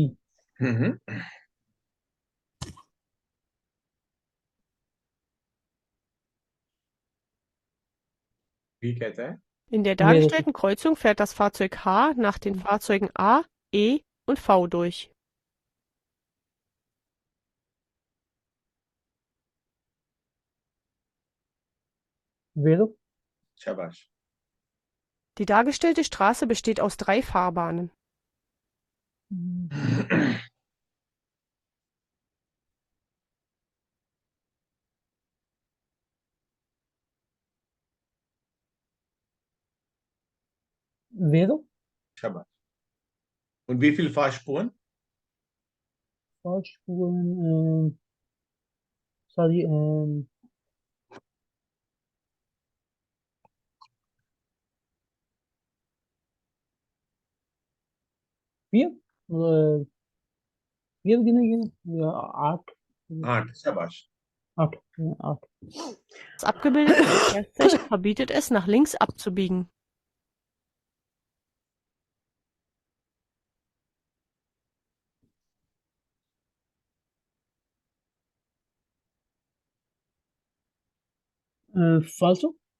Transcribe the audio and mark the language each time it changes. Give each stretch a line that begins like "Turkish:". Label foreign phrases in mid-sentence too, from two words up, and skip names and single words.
Hindi: हम्म। भी कहता है
German: In der
Hindi: वेरो सर।
German: dargestellten Kreuzung fährt das Fahrzeug H nach den Fahrzeugen A, E und V durch.
Hindi: वेरो। शाबाश।
German: Die dargestellte Straße besteht aus 3 Fahrbahnen. Vero?
Hindi: शाबाश.
German: Und wie viel Fahrspuren? Fahrspuren, sorry, 4?
Hindi: Äh, 4 गिने या 8? 8. शाबाश. 8,
German: ja, 8. Das abgebildete Verkehrszeichen verbietet es, nach links abzubiegen. Falso?